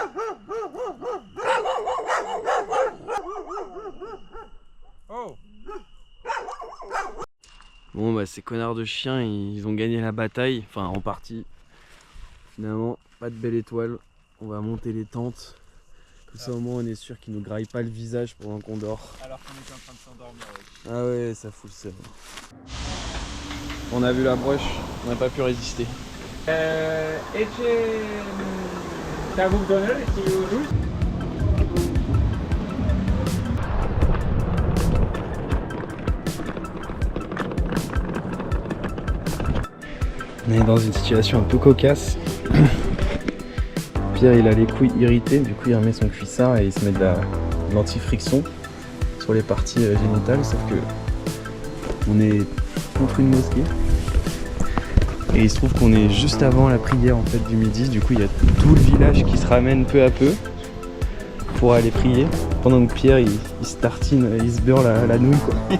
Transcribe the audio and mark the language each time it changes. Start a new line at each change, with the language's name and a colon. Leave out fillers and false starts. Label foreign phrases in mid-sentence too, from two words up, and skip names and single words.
French: Bon bah ces connards de chiens ils ont gagné la bataille, enfin en partie. Finalement pas de belle étoile, on va monter les tentes. Comme ça au moins on est sûr qu'ils nous graillent pas le visage pendant qu'on dort. Alors qu'on était en train de s'endormir. Ouais. Ah ouais ça fout le seum. On a vu la broche, on n'a pas pu résister.
Turkish: Tavuk döner istiyoruz.
French: On est dans une situation un peu cocasse. Pierre il a les couilles irritées, du coup il remet son cuissard et il se met de l'anti-friction sur les parties génitales, sauf que on est contre une mosquée et il se trouve qu'on est juste avant la prière en fait du midi, du coup il y a tout le village qui se ramène peu à peu pour aller prier, pendant que Pierre il se tartine, il se beurre la nouille quoi.